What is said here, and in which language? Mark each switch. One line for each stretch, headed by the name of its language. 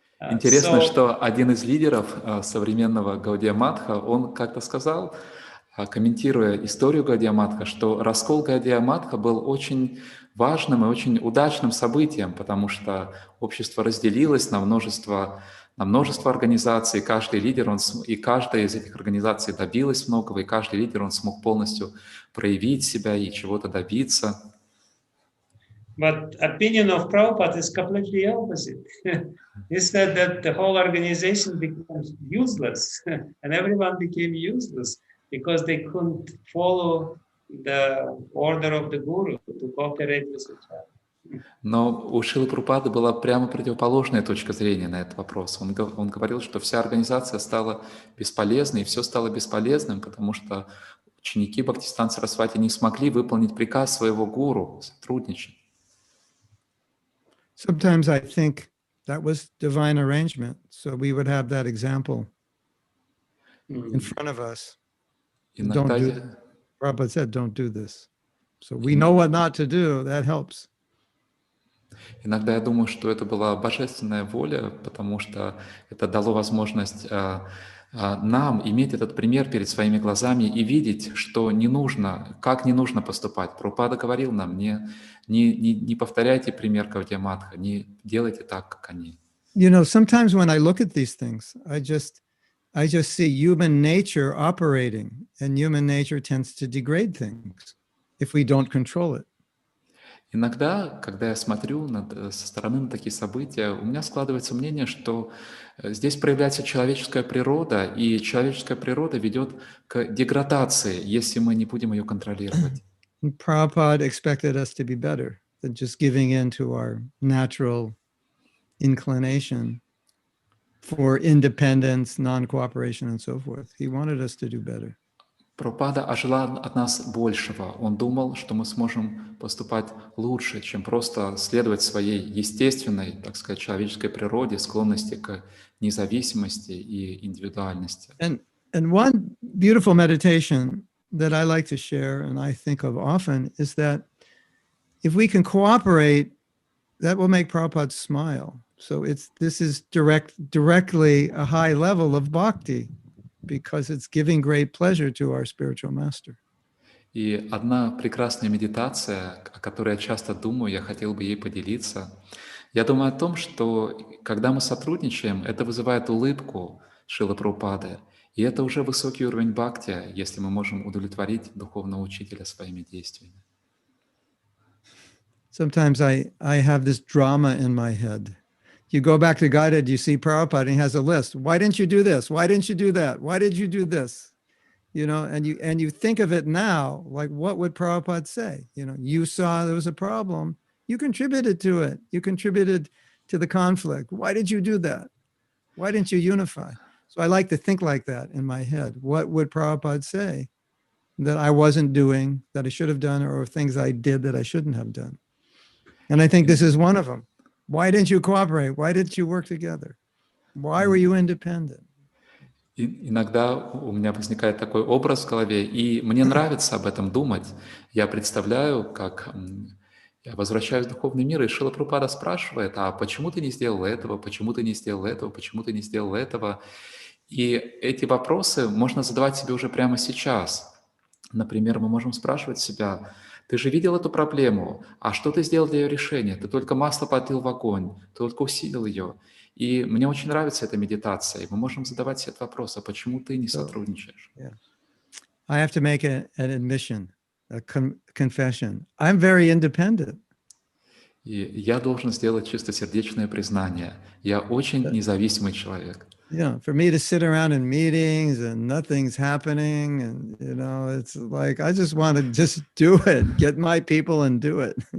Russian: Интересно, что один из лидеров современного Гаудия Матха, он как-то сказал, комментируя историю Гаудия Матха, что раскол Гаудия Матха был очень важным и очень удачным событием, потому что общество разделилось на множество организаций, каждый лидер, и каждая из этих организаций добилась многого, и каждый лидер, он смог полностью проявить себя и чего-то добиться.
English: But opinion of Prabhupada is completely opposite. He said that the whole organization becomes useless, and everyone became useless because they couldn't follow the order of the Guru to cooperate with each other.
Russian: Но у Шрилы Прабхупады была прямо противоположная точка зрения на этот вопрос. Он говорил, что вся организация стала бесполезной, и все стало бесполезным, потому что ученики Бхактисиданта Сарасвати не смогли выполнить приказ своего гуру, сотрудничать.
English: Sometimes I think that was divine arrangement, so we would have that example in front of us.
Russian: Иногда,
English: Prabhupada said, don't do this. So we know what not to do, that helps.
Russian: Иногда я думаю, что это была божественная воля, потому что это дало возможность нам иметь этот пример перед своими глазами и видеть, что не нужно, как не нужно поступать. Прабхупада говорил нам, не повторяйте пример Гаудия Матха, не делайте так, как они.
English: Sometimes when I look at these things, I just see human nature operating, and human nature tends to degrade things if we don't control it.
Russian: Иногда, когда я смотрю со стороны на такие события, у меня складывается мнение, что здесь проявляется человеческая природа, и человеческая природа ведет к деградации, если мы не будем ее контролировать.
English: Prabhupada expected us to be better than just giving in to our natural inclination for independence, non-cooperation, and so forth. He wanted us to do better.
Russian: Прабхупада ожидал от нас большего. Он думал, что мы сможем поступать лучше, чем просто следовать своей естественной, так сказать, человеческой природе, склонности к независимости и индивидуальности.
English: And one beautiful meditation that I like to share and I think of often is that if we can cooperate, that will make Prabhupada smile. So this is directly a high level of bhakti, because it's giving great pleasure to our spiritual master.
Russian: И одна прекрасная медитация, о которой я часто думаю, я хотел бы ей поделиться. Я думаю о том, что когда мы сотрудничаем, это вызывает улыбку Шрилы Прабхупады, и это уже высокий уровень бхакти, если мы можем удовлетворить духовного учителя своими действиями.
English: Sometimes I have this drama in my head. You go back to Guided, you see Prabhupada, and he has a list. Why didn't you do this? Why didn't you do that? Why did you do this? And you think of it now, like, what would Prabhupada say? You saw there was a problem. You contributed to it. You contributed to the conflict. Why did you do that? Why didn't you unify? So I like to think like that in my head. What would Prabhupada say that I wasn't doing, that I should have done, or things I did that I shouldn't have done? And I think this is one of them. Why didn't you cooperate? Why didn't you work together? Why were you independent?
Russian: Иногда у меня возникает такой образ в голове, и мне нравится об этом думать. Я представляю, как я возвращаюсь в духовный мир, и Шрила Прабхупада спрашивает, а почему ты не сделал этого, почему ты не сделал этого, почему ты не сделал этого? И эти вопросы можно задавать себе уже прямо сейчас. Например, мы можем спрашивать себя, ты же видел эту проблему, а что ты сделал для ее решения? Ты только масло подлил в огонь, ты только усилил ее. И мне очень нравится эта медитация, и мы можем задавать себе этот вопрос, а почему ты не сотрудничаешь?
English: Yeah. I have to make an admission, a confession. I'm very independent.
Russian: И я должен сделать чистосердечное признание. Я очень независимый человек.
English: Yeah, for me to sit around in meetings and nothing's happening, and it's like I just want to just do it, get my people and do it.